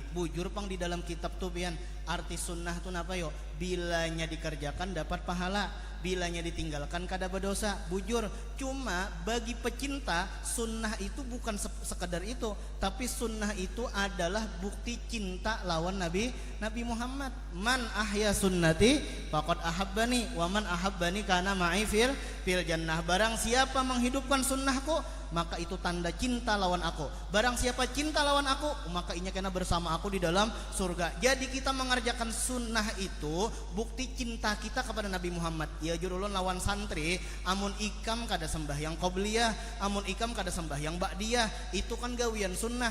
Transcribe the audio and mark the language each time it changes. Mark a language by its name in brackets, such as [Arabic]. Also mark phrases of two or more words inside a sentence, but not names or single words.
[Banjar] Bujur pang di dalam kitab tuh pian arti sunnah tuh napa yo? Bilanya dikerjakan dapat pahala, bilanya ditinggalkan kada berdosa. Bujur. Cuma bagi pecinta sunnah itu bukan sekedar itu, tapi sunnah itu adalah bukti cinta lawan Nabi Muhammad. [Arabic] من أحيا سنتي فقد أحبني ومن أحبني كان معي في في الجنة. [Banjar] Barang siapa menghidupkan sunnahku, maka itu tanda cinta lawan aku. Barang siapa cinta lawan aku, maka inya kena bersama aku di dalam surga. Jadi kita mengerjakan sunnah itu bukti cinta kita kepada Nabi Muhammad. Ya jurulun lawan santri, amun ikam kada sembahyang qobliyah, amun ikam kada sembahyang ba'diyah, itu kan gawian sunnah.